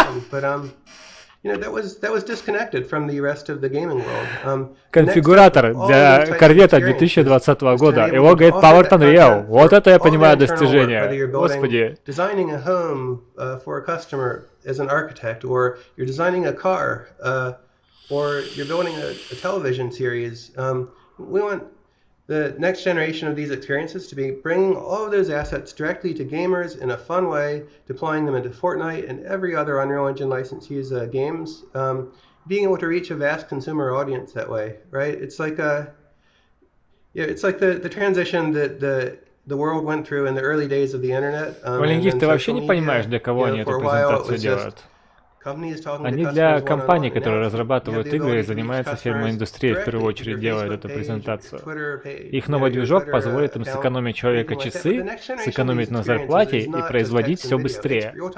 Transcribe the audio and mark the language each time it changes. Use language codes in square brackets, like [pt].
[en] But that was disconnected from the rest of the gaming world. [ru] Конфигуратор для Корвета 2020 года. Его говорит Powered Unreal. Вот это я понимаю достижение. Господи. [en] Designing a home for a customer as an architect, or you're designing a car, or you're building a television series. We want the next generation of these experiences to be bringing all of those assets directly to gamers in a fun way, deploying them into Fortnite and every other Unreal Engine license use games, being able to reach a vast consumer audience that way, right? It's like the transition that the world went through in the early days of the internet. [ru] Валентин, ты вообще не понимаешь, для кого они эту презентацию делают? Они для компаний, которые разрабатывают игры и занимаются фильмоиндустрией, в первую очередь делают эту презентацию. Их новый движок позволит им сэкономить человека часы, сэкономить на зарплате и производить все быстрее.